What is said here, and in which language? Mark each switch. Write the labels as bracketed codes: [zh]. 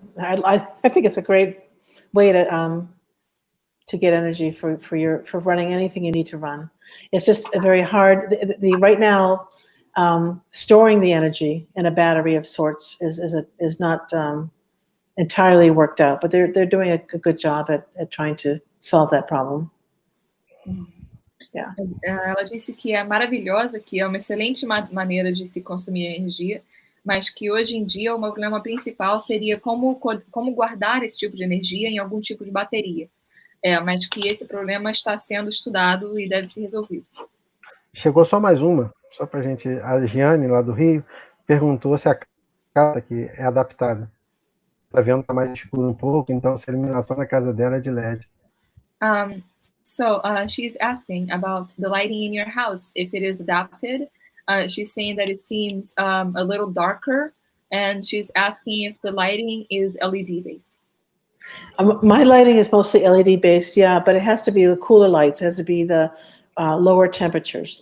[en] I think it's a great way to get energy for running anything you need to run. It's just a very hard, right now, storing the energy in a battery of sorts is not entirely worked out, but they're doing a good job at trying to solve that problem. Yeah. [pt] Ela disse que é maravilhosa, que é uma excelente maneira de se consumir energia, mas que hoje em dia o problema principal seria como guardar esse tipo de energia em algum tipo de bateria. Mas que esse problema está sendo estudado e deve ser resolvido. Chegou só mais uma, só para a gente. A Giane, lá do Rio, perguntou se a casa aqui é adaptada. Está vendo que está mais escuro um pouco, então se a iluminação da casa dela é de LED. [en] So she's asking about the lighting in your house, if it is adapted. She's saying that it seems a little darker, and she's asking if the lighting is LED based. My lighting is mostly LED based, yeah, but it has to be the cooler lights. It has to be the lower temperatures.